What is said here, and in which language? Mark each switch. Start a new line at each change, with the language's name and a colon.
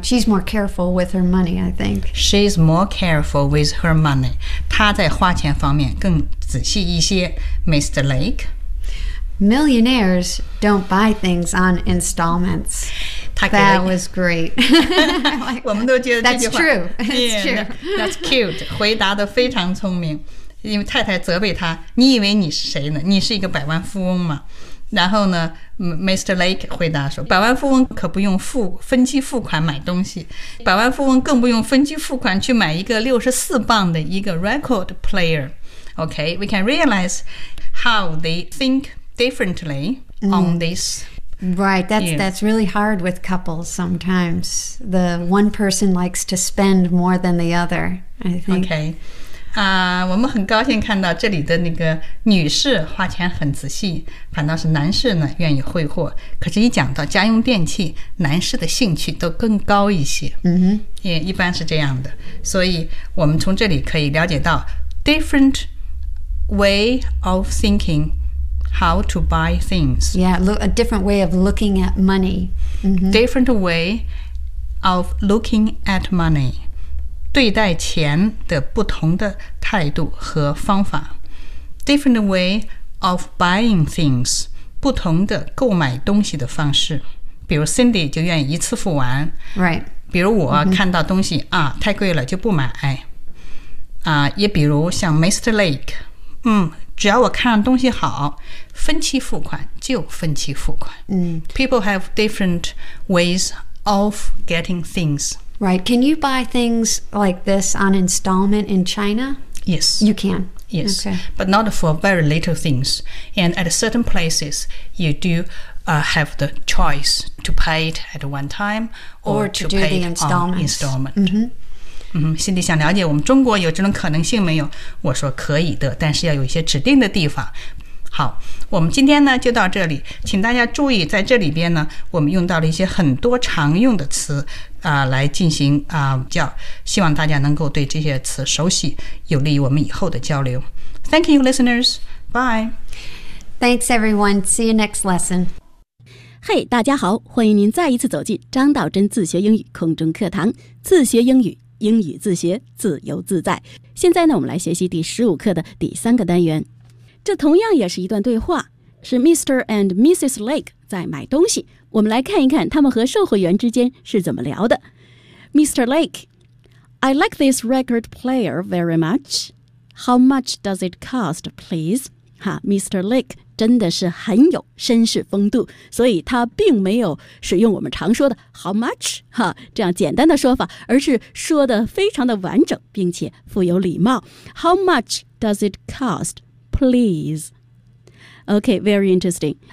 English: She's more careful with her money, I think. She's more careful with her money.
Chinese: 她在花钱方面更仔细一些。
English: Mr. Lake. Millionaires don't buy things on installments. That was great. That's true. That's cute.
Chinese: 回答得非常聪明。因为太太责备他，你以为你是谁呢？你是一个百万富翁吗？然后呢 Mr. Lake 回答说，百万富翁可不用分期付款买东西，百万富翁更不用分期付款去买一个64磅的一个 record player.
English: Okay, we can realize how they thinkdifferently on this. Right, that's really hard with couples sometimes. The one person likes to spend more than the other, I think. Okay.
Chinese: 我们很高兴看到这里的那个女士花钱很仔细，反倒是男士呢愿意挥霍。可是一讲到家用电器，男士的兴趣都更高一些。 Mm-hmm. Yeah, 一般是这样的。所以我们从这里可以了解到
English: different way of thinkingHow to buy things. Yeah, a different way of looking at money. Mm-hmm. Different way of looking at money.
Chinese: 对待钱的不同的态度和方法。
English: Different way of buying things.
Chinese: 不同的购买东西的方式。比如 Cindy 就愿意一次付完。
English: Right.
Chinese: 比如我看到东西、mm-hmm. 啊，太贵了就不买。啊，也比如像 Mr. Lake, 只要我看东西好，分期付款就分期付款。嗯、
English: People have different ways of getting things. Right. Can you buy things like this on installment in China? Yes. You can. Yes. Okay. But not for very little things. And at certain places, you do、have the choice to pay it at one time or to pay the installments. On installment.、 Mm-hmm.
Chinese: 心里想了解我们中国有这种可能性没有，我说可以的，但是要有一些指定的地方。好，我们今天呢就到这里，请大家注意在这里边呢我们用到了一些很多常用的词、来进行、叫，希望大家能够对这些词熟悉，有利于我们以后的交流。
English: Thank you listeners, bye. Thanks everyone, see you next lesson.
Chinese: Hey, 大家好，欢迎您再一次走进张道真自学英语空中课堂，自学英语英语自学，自由自在。现在呢，我们来学习第15课的第三个单元。这同样也是一段对话，是 Mr. and Mrs. Lake 在买东西。我们来看一看他们和售货员之间是怎么聊的。
English: Mr. Lake, I like this record player very much. How much does it cost, please? Mr.
Chinese: Lake 真的是很有绅士风度，所以他并没有使用我们常说的 how much 哈这样简单的说法，而是说的非常的完整并且富有礼貌。
English: How much does it cost, please? OK, very interesting.